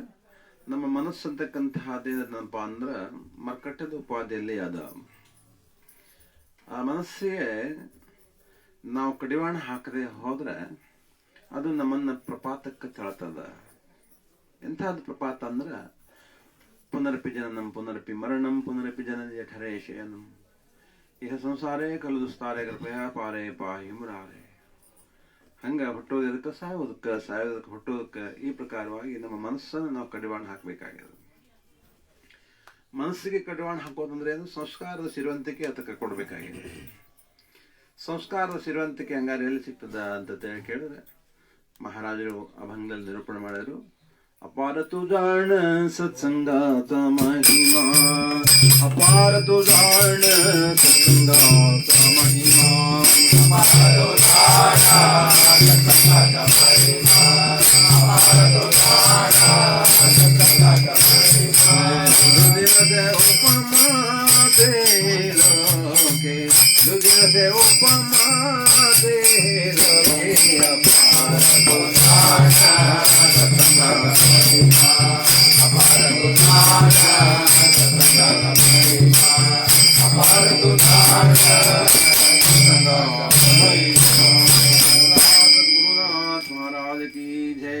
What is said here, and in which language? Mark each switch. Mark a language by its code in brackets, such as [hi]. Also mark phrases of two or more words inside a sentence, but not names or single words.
[kn] ನಮ್ಮ ಮನಸ್ಸಂತಕ್ಕಂತಹದ್ದೇನಪ್ಪ ಅಂದ್ರ ಮರ್ಕಟ್ಟದ ಉಪಾಧಿಯಲ್ಲಿ ಅದ. ಆ ಮನಸ್ಸಿಗೆ ನಾವು ಕಡಿವಾಣ ಹಾಕದೆ ಹೋದ್ರೆ ಅದು ನಮ್ಮನ್ನ ಪ್ರಪಾತಕ್ಕೆ ತಳ್ತದ. ಎಂಥದ್ದು ಪ್ರಪಾತ ಅಂದ್ರ [sa] ಪುನರಪಿ ಜನನಂ ಪುನರಪಿ ಮರಣಂ ಪುನರಪಿ ಜನನಿಯ ಠರೇ ಶಯನಂ ಇಹ ಸಂಸಾರೇ ಕಲು ದುಸ್ತಾರೆ ಕೃಪಯ ಪಾರೇ ಪಾಹಿ ಮುರಾರೇ. [kn] ಹಂಗ ಹುಟ್ಟೋದಕ್ಕೆ ಸಾಯೋದಕ್ಕೆ, ಸಾಯೋದಕ್ಕೆ ಹುಟ್ಟೋದಕ್ಕೆ, ಈ ಪ್ರಕಾರವಾಗಿ ನಮ್ಮ ಮನಸ್ಸನ್ನು ನಾವು ಕಡಿವಾಣ ಹಾಕಬೇಕಾಗಿದೆ. ಮನಸ್ಸಿಗೆ ಕಡಿವಾಣ ಹಾಕೋದಂದ್ರೆ ಏನು? ಸಂಸ್ಕಾರದ ಸಿರುವಂತಿಕೆ ಅದಕ್ಕೆ ಕೊಡಬೇಕಾಗಿದೆ. ಸಂಸ್ಕಾರದ ಸಿರುವಂತಿಕೆ ಹಂಗಾರೆ ಎಲ್ಲಿ ಸಿಗ್ತದ ಅಂತ ಕೇಳಿದ್ರೆ ಮಹಾರಾಜರು ಅಭಂಗದಲ್ಲಿ ನಿರೂಪಣೆ ಮಾಡಿದ್ರು. [mr] अपार तु जाण सत्संगात महिमा, अपार तु जाण सत्संगात महिमा, अपार तु जाण सत्संगात महिमा, अपार तु जाण सत्संगात महिमा, दुदिनद उपमा ते लोके, दुदिनद उपमा ते लोके, अपार तु जाण सत्संगात महिमा, अपार तु जाण सत्संगात महिमा, अपार तु जाण सत्संगात महिमा. [hi] गुरुनाथ महाराज की जय.